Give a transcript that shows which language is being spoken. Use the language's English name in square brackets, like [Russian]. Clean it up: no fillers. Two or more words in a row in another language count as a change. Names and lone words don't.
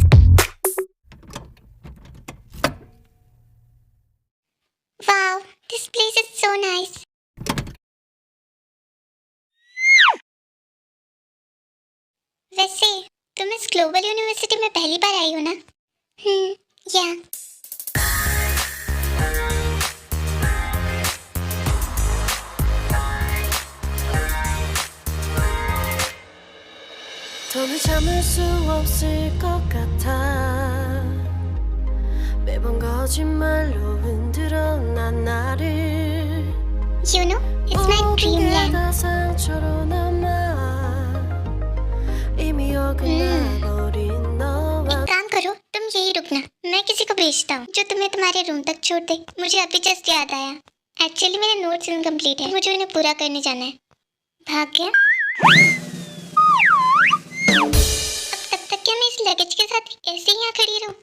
[English] Wow, this place is so nice. [Hindi] वैसे तुम इस ग्लोबल यूनिवर्सिटी में पहली बार आई हो ना? या [Korean] 더는 참을 수 없을 것 같아. 매번 거짓말로 흔들어 난 나를. [English] you know, it's my dreamland. [Korean] 다 상처로 남아 이미 어긋나버린 너와. [Hindi] एक काम करो, तुम यही रुकना, मैं किसी को भेजता हूँ जो तुम्हें तुम्हारे रूम तक छोड़ दे। मुझे अभी जस्ट याद आया, एक्चुअली मेरे [English] notes incomplete [Hindi] है, मुझे उन्हें पूरा करने जाना है। भाग गया? अब तब तक क्या मैं इस लगेज के साथ ऐसे ही यहाँ खड़ी रहूँ?